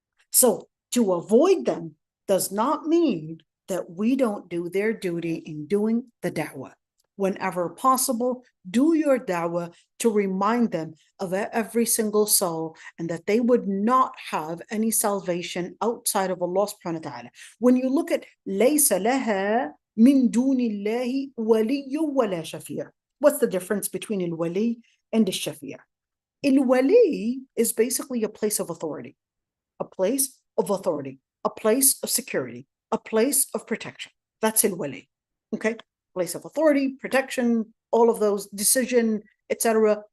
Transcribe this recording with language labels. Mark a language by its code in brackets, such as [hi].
[en] So to avoid them does not mean that we don't do their duty in doing the da'wah. Whenever possible, do your da'wah to remind them of every single soul and that they would not have any salvation outside of Allah subhanahu wa ta'ala. When you look at [ar] لَيْسَ لَهَا مِن دُونِ اللَّهِ وَلِيٌّ وَلَا شَفِيعٌ. [en] What's the difference between al-wali and al-shafi'? Al-wali is basically a place of authority, a place of authority, a place of security, a place of protection. That's al-wali. Okay? Place of authority, protection, all of those, decision, etc.